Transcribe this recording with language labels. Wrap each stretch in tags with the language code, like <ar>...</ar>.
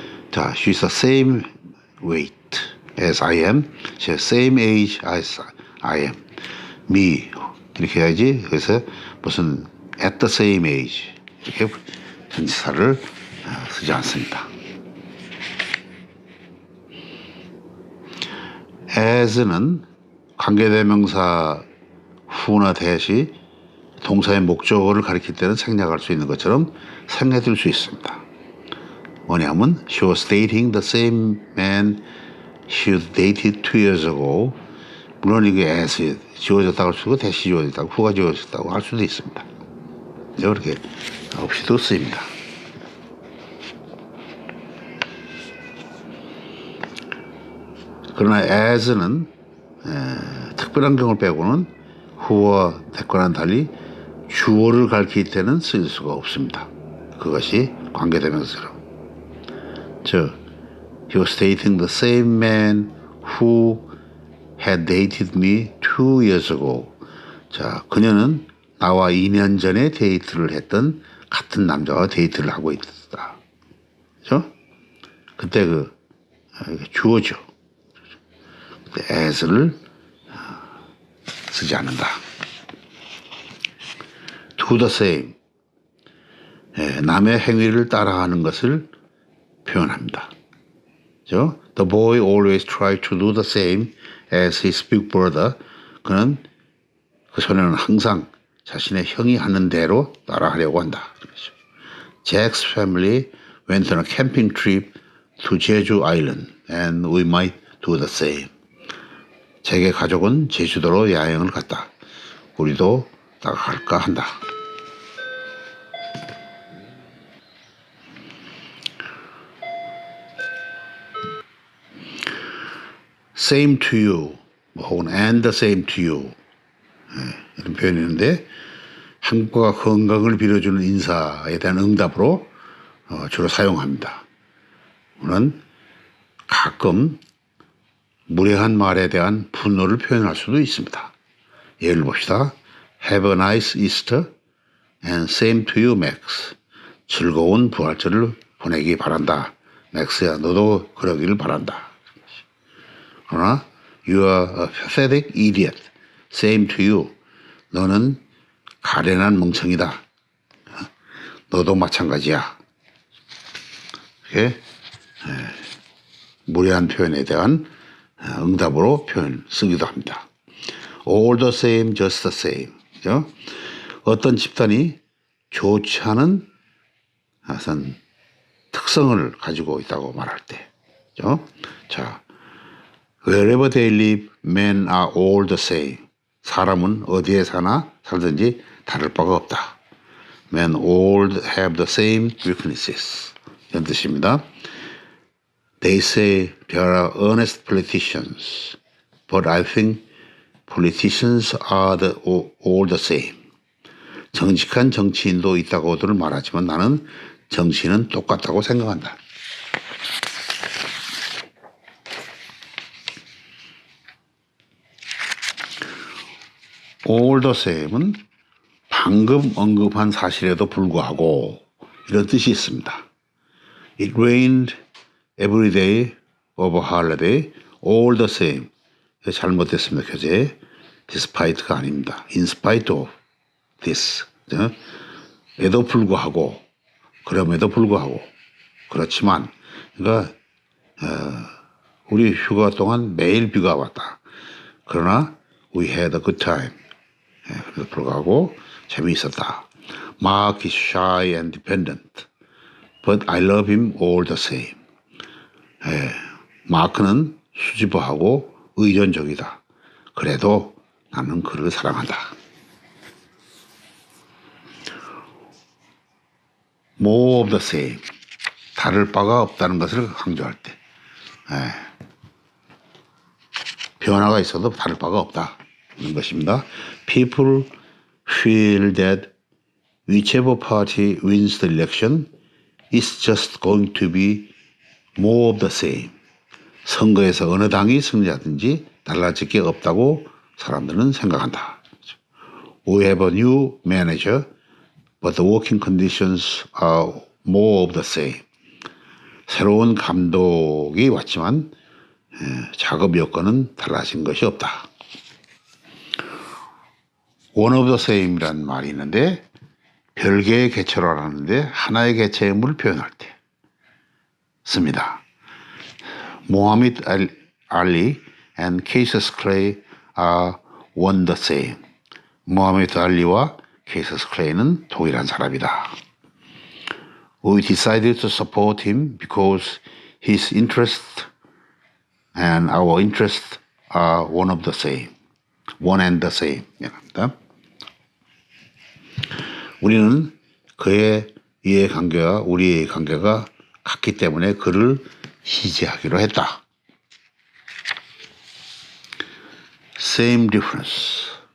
<en>자, she's the same weight as I am. She's the same age as I am. me</en> <ko>이렇게 해야지. 그래서 무슨</ko> <en>at the same age</en> <ko>이렇게 전치사를 쓰지 않습니다. as는 관계대명사 후나 대시 동사의 목적어를 가리킬 때는 생략할 수 있는 것처럼 생략될 수 있습니다. 뭐냐면</ko> <en>she was dating the same man she dated 2 years ago.</en> <ko>물론 이게 as 지워졌다고 할 수도 있고 대시 지워졌다고 후가 지워졌다고 할 수도 있습니다. 이렇게 없이도 쓰입니다. 그러나 as는 특별한 경우를 빼고는 who와 that과는 달리 주어를 가리킬 때는 쓸 수가 없습니다. 그것이 관계대명사로.</ko> <en>he was dating the same man who had dated me 2 years ago.</en> <ko>자, 그녀는 나와 2년 전에 데이트를 했던 같은 남자와 데이트를 하고 있다. 그죠? 그때 주어죠. as를 쓰지 않는다.</ko> <en>do the same.</en> <ko>남의 행위를 따라하는 것을 표현합니다. 그죠?</ko> <en>The boy always tried to do the same as his big brother.</en> <ko>그는 그 소년은 항상 자신의 형이 하는 대로 따라하려고 한다.</ko> <en>Jack's family went on a camping trip to Jeju Island and we might do the same.</en> <ko>잭의 가족은 제주도로 여행을 갔다. 우리도 따라갈까 한다.</ko> <en>same to you</en> <ko>혹은</ko> <en>and the same to you</en> <ko>이런 표현이 있는데 행복과 건강을 빌어주는 인사에 대한 응답으로 주로 사용합니다. 우리는 가끔 무례한 말에 대한 분노를 표현할 수도 있습니다. 예를 봅시다.</ko> <en>Have a nice Easter and same to you, Max.</en> <ko>즐거운 부활절을 보내기 바란다. 맥스야, 너도 그러기를 바란다. 그러나</ko> <en>You are a pathetic idiot. Same to you.</en> <ko>너는 가련한 멍청이다. 너도 마찬가지야. 이렇게 무례한 표현에 대한 응답으로 표현 쓰기도 합니다.</ko> <en>All the same, just the same.</en> <ko>그죠? 어떤 집단이 좋지 않은 어떤 특성을 가지고 있다고 말할 때, 그죠?</ko> <en>자, wherever they live, men are all the same.</en> <ko>사람은 어디에 살든지 다를 바가 없다.</ko> <en>Men all have the same weaknesses.</en> <ko>이런 뜻입니다.</ko> <en>They say there are honest politicians, but I think politicians are all the same.</en> <ko>정직한 정치인도 있다고들 말하지만 나는 정치인은 똑같다고 생각한다.</ko> <en>all the same</en> <ko>은 방금 언급한 사실에도 불구하고 이런 뜻이 있습니다.</ko> <en>It rained every day over holiday, all the same.</en> <ko>잘못됐습니다. 교재. despite가 아닙니다.</ko> <en>in spite of this.</en> <ko>에도 불구하고, 그럼에도 불구하고, 그렇지만, 그러니까 우리 휴가 동안 매일 비가 왔다. 그러나</ko> <en>we had a good time.</en> <ko>그래도 불구하고 재미있었다.</ko> <en>Mark is shy and dependent, but I love him all the same.</en> <ko>마크는 수줍어하고 의존적이다. 그래도 나는 그를 사랑한다.</ko> <en>More of the same.</en> <ko>다를 바가 없다는 것을 강조할 때. 변화가 있어도 다를 바가 없다. 이런 것입니다.</ko> <en>People feel that whichever party wins the election is just going to be more of the same.</en> <ko>선거에서 어느 당이 승리하든지 달라질 게 없다고 사람들은 생각한다.</ko> <en>We have a new manager, but the working conditions are more of the same.</en> <ko>새로운 감독이 왔지만 작업 여건은 달라진 것이 없다.</ko> <en>One of the same</en> <ko>이라는 말이 있는데 별개의 개체로 하는데 하나의 개체임을 표현할 때 씁니다.</ko> <en>Muhammad Ali and Cassius Clay are one the same.</en> <ko>모하메드 알리와 케이서스 클레이는 동일한 사람이다.</ko> <en>We decided to support him because his interests and our interests are one of the same. One and the same.</en> <ko>미안합니다. 우리는 그의 이해관계와 우리의 관계가 같기 때문에 그를 지지하기로 했다.</ko> <en>Same difference.</en>